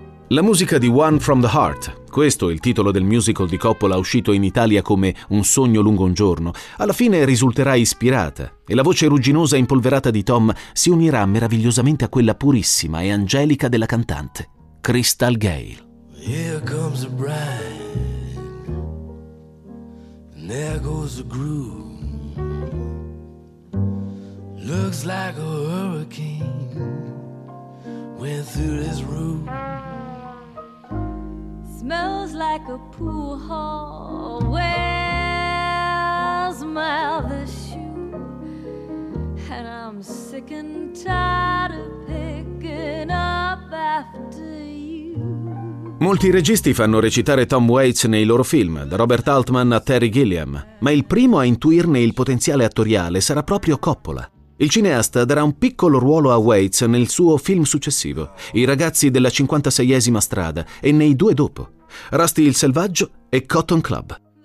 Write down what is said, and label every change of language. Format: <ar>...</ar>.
<it>La musica di One from the Heart, questo è il titolo del musical di Coppola uscito in Italia come Un sogno lungo un giorno, alla fine risulterà ispirata e la voce rugginosa e impolverata di Tom si unirà meravigliosamente a quella purissima e angelica della cantante, Crystal Gayle.</it> <en>Here comes the bride, and there goes the groom. Looks like a hurricane went through this room. Smells like a pool hall. Where's my other shoe? And I'm sick and tired of picking up after you.</en> <it>Molti registi fanno recitare Tom Waits nei loro film, da Robert Altman a Terry Gilliam, ma il primo a intuirne il potenziale attoriale sarà proprio Coppola. Il cineasta darà un piccolo ruolo a Waits nel suo film successivo, I ragazzi della 56esima strada, e nei due dopo, Rusty il selvaggio e Cotton Club.</it>